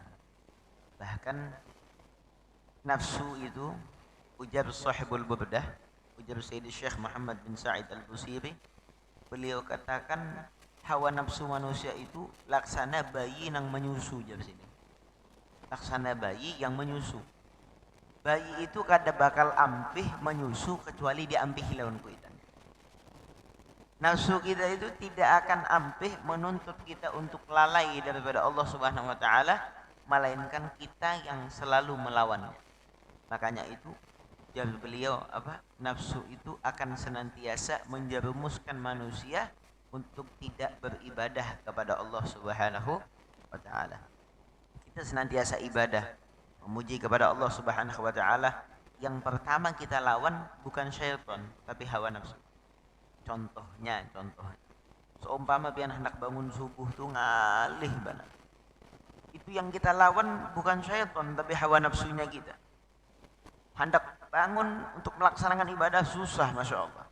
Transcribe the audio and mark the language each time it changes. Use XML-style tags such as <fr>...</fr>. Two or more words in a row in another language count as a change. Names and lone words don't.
<id>Bahkan nafsu itu, ujar Sahibul Burdah, ujar Sayyidi Syekh Muhammad bin Sa'id Al-Busiri, beliau katakan hawa nafsu manusia itu laksana bayi yang menyusu. Jadi sini laksana bayi yang menyusu.</id> <bjn>Bayi itu kada bakal ampih menyusu kecuali diampih lawan kuitan.</bjn> <id>Nafsu kita itu tidak akan ampih menuntut kita untuk lalai daripada Allah</id> <ar>Subhanahu wa taala,</ar> <id>melainkan kita yang selalu melawannya. Makanya itu jawab beliau nafsu itu akan senantiasa menjerumuskan manusia untuk tidak beribadah kepada Allah</id> <ar>Subhanahu wa taala.</ar> <id>Kita senantiasa ibadah, memuji kepada Allah</id> <ar>Subhanahu wa taala.</ar> <id>Yang pertama kita lawan bukan syaitan, tapi hawa nafsu.</id> <bjn>Contohnya, seumpama pian hendak bangun subuh tuh ngalih banget.</bjn> <id>Itu yang kita lawan bukan syaitan, tapi hawa nafsunya kita. Hendak bangun untuk melaksanakan ibadah susah,</id> <ar>Masya Allah.</ar>